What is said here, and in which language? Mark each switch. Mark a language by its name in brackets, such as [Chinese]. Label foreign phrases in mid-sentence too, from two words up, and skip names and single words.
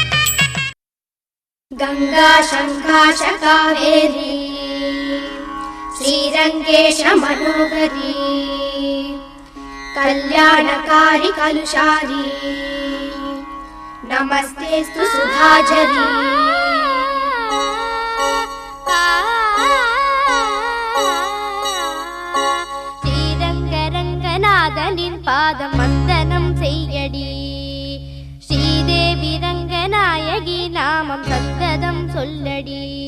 [Sanskrit] गंगा शङ्का च कावेरी श्रीरङ्गेश मनोहरी कल्याणकारी कलुषारी नमस्तेस्तु सुधाझरी [Tamil] ஸ்ரீரங்கரங்கநாதனின் பாதம் வந்தனம் செய்யடி ஸ்ரீதேவி ரங்கநாயகி நாமம் சந்ததம் சொல்லடி